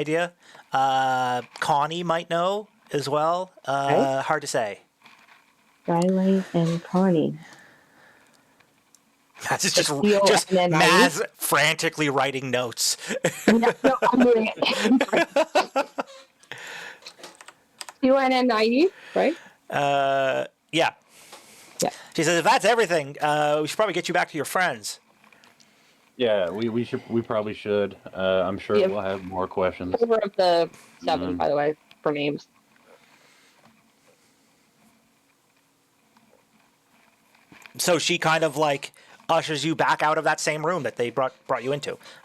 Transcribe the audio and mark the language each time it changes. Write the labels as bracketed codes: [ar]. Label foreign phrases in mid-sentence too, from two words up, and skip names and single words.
[en] She might have some idea. Connie might know. as well. Okay. Hard to say. Skylight and Connie. Maz is just C-O-N-N-I-E? Maz frantically writing notes. No, I'm doing it. C-O-N-N-I-E, right? Yeah. Yeah. She says, if that's everything, we should probably get you back to your friends. Yeah, we probably should. I'm sure Yeah. we'll have more questions. 4 of the 7, by the way, for names. So she kind of like ushers you back out of that same room that they brought you into.